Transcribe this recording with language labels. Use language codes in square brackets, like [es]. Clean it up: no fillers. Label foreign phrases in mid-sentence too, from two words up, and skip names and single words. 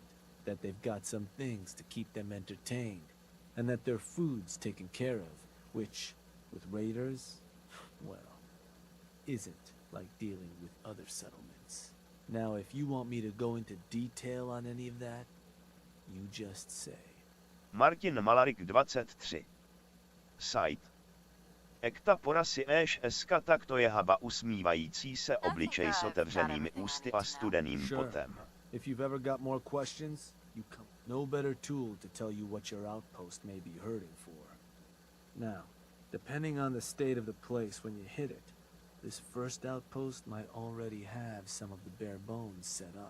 [en] That they've got some things to keep them entertained, and that their food's taken care of, which, with raiders, well, isn't like dealing with other settlements. Now, if you want me to go into detail on any of that, you just say. Martin Malarik 23. Site. Ekta porasy ŠSka, [cs] tak to je haba usmívající se obličej s otevřenými ústy a studeným potem. [en] If you've ever got more questions, you come. No better tool to tell you what your outpost may be hurting for. Now, depending on the state of the place when you hit it, this first outpost might already have some of the bare bones set up.